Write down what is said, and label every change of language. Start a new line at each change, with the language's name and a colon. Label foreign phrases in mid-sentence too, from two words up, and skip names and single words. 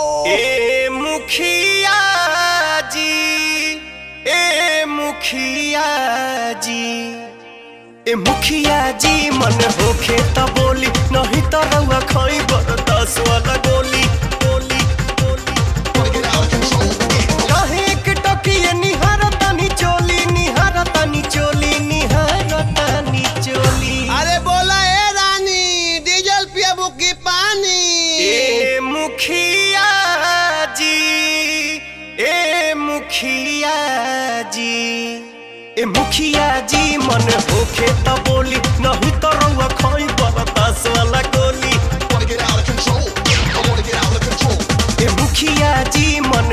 Bhojpuri: ए मुखिया जी, ए मुखिया जी, ए मुखिया जी मन होखे त बोली नहीं तो रउआ खाई बरदास वाला गोली गोली गोली।
English: Wanna get out of control?
Bhojpuri: कहे एक टकिए निहारतानी चोली, निहारतानी चोली, निहारतानी चोली। अरे बोला ए रानी डीजल पियबू की पानी। ए मुखिया जी, ए मुखिया जी, ए मुखिया जी मन होखे त बोली नहीं तो रउआ खाई बरदास वाला गोली।
English: Wanna get out of control? I wanna
Bhojpuri: मुखिया जी